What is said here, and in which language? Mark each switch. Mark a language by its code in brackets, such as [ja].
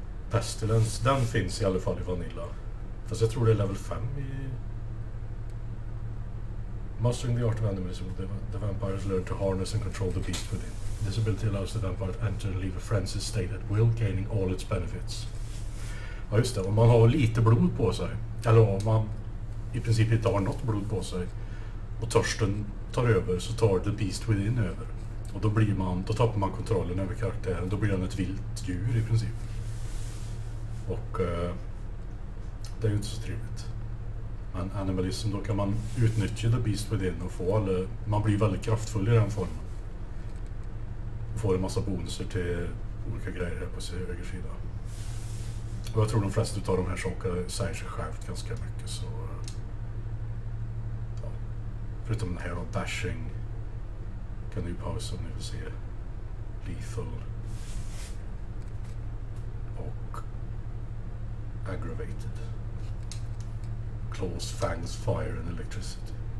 [sv] Pestilence, den finns i alla fall i Vanilla. Fast jag tror det är level 5 i... [en] Mastering the art of animalism, the vampires learn to harness and control the beast within. This ability allows the vampire to enter and leave a frenzied state at will, gaining all its benefits. [sv] Ja just det, om man har lite blod på sig, eller om man i princip inte har något blod på sig och törsten tar över, så tar [en] the beast within [sv] över. Och då tappar man kontrollen över karaktären, då blir den ett vilt djur i princip. Och det är ju inte så trevligt. Men animalism, då kan man utnyttja [en] the beast within [sv] och man blir väldigt kraftfull i den formen. Och får en massa bonuser till olika grejer här på sin höger sida. Och jag tror de flesta av de här sakerna säger sig självt ganska mycket, så ja. Förutom den här då, dashing, kan du ju pausa om ni vill se lethal och aggravated. [en] Claws, fangs, fire and electricity.